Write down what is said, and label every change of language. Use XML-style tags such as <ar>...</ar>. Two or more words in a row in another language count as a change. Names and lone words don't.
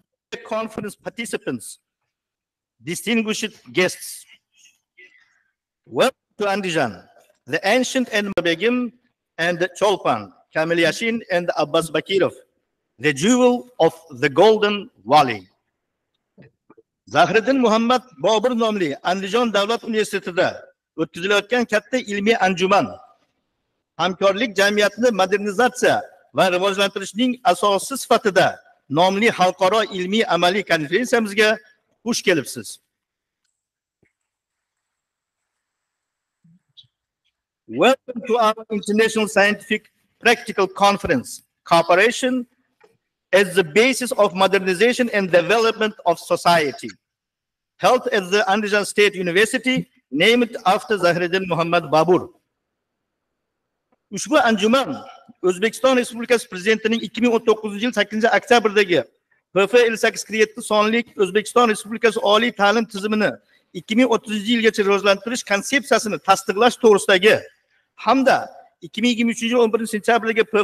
<en>conference participants, distinguished guests, welcome to Andijon, the ancient and Begim and the Cholpan, Kamil Yashin and Abbas Bakirov, the jewel of the Golden Valley.</en> <uz>Zahiriddin Muhammad Bobur nomli Andijon Davlat Universitetida o'tkazilayotgan katta ilmiy anjuman hamkorlik jamiyatini modernizatsiya va rivojlantirishning asosi sifatida nomli xalqaro ilmiy amaliy konferensiyamizga xush kelibsiz.</uz> <en>Welcome to our International Scientific Practical Conference, Cooperation as the basis of modernization and development of society, held at the Andijon State University, named after Zahiriddin Muhammad Babur.</en> <uz>Ushbu anjuman O'zbekiston Respublikasi Prezidentining 2019-yil 8-oktyabrdagi PF 5847 sonli O'zbekiston Respublikasi oliy ta'lim tizimini 2030-yilgacha rivojlantirish konsepsiyasini tasdiqlash to'g'risidagi hamda 2023-yil 11-sentyabrdagi PF</uz>